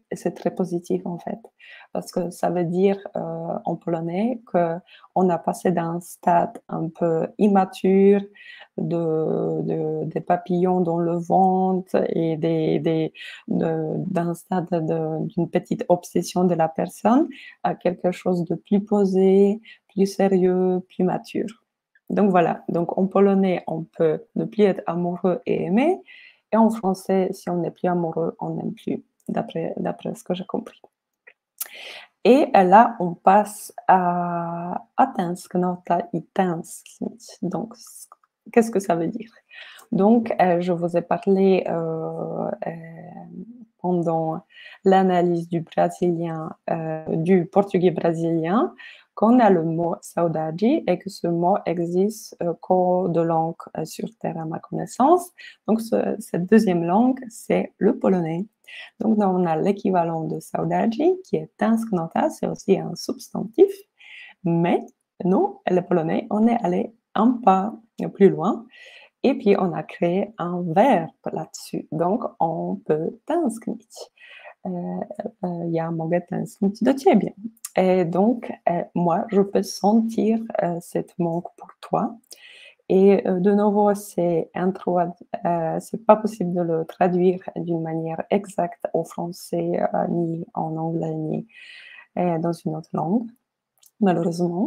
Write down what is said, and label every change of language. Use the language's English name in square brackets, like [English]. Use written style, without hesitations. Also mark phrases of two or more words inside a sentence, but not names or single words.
[French] Et c'est très positif en fait, parce que ça veut dire en polonais qu'on a passé d'un stade un peu immature, des papillons dans le ventre et d'un stade d'une petite obsession de la personne à quelque chose de plus posé, plus sérieux, plus mature. Donc voilà, donc en polonais, on peut ne plus être amoureux et aimer, et en français, si on n'est plus amoureux, on n'aime plus, d'après ce que j'ai compris. Et là, on passe à [Polish] tęsknota i tęsknić. [French] Donc, qu'est-ce que ça veut dire? Donc, je vous ai parlé pendant l'analyse du brésilien, du portugais brésilien, qu'on a le mot saudade et que ce mot existe qu'aux deux langues sur Terre à ma connaissance. Donc, cette deuxième langue, c'est le polonais. Donc, on a l'équivalent de saudade qui est tęsknota, c'est aussi un substantif, mais nous, les Polonais, on est allé un pas plus loin et puis on a créé un verbe là-dessus. Donc, on peut tęsknić. [Polish] Ja mogę tęsknić do ciebie. [French] Et donc, moi, je peux sentir cette manque pour toi. Et de nouveau, c'est pas possible de le traduire d'une manière exacte au français, ni en anglais, ni dans une autre langue, malheureusement.